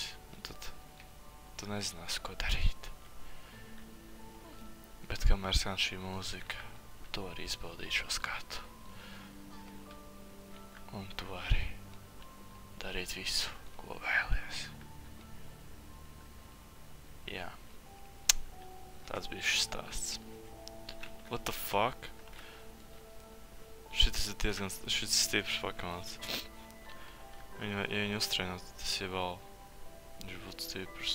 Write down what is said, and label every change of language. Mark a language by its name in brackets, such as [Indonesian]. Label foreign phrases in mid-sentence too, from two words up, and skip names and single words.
[Latvian] Un tad tu nezināsi, ko darīt. Bet kamēr skan šī mūzika, tu vari izbaudīt šo skatu. Un tu vari darīt visu, ko vēlies. Jā. Tāds bija šis stāsts. [English] What the fuck? [Latvian] Šitas ir diezgan stiprs pakāns. Ja viņu uztrēnot, tas ir vēl. Viņš būtu stiprs.